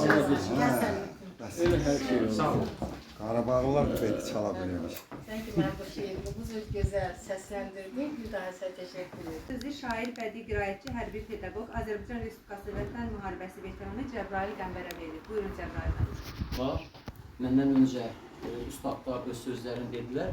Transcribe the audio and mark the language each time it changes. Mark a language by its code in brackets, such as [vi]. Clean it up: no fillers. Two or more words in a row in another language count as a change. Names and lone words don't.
[tr] Öyle her şey olur. [az] Sağ olun. Qarabağlılar da belki çala bilirmiş. Sən ki, mən bu şeiri bu cür gözəl səsləndirdin, bir daha sənə təşəkkür edirəm. Sözü şair, bədii qiraətçi, hərbi pedaqoq, Azərbaycan Respublikası Vətən Müharibəsi veteranı Cəbrayıl Qəmbərə verir. Buyurun Cəbrayıl bəy. Var. Məndən öncə ustadlar öz sözlərini dedilər.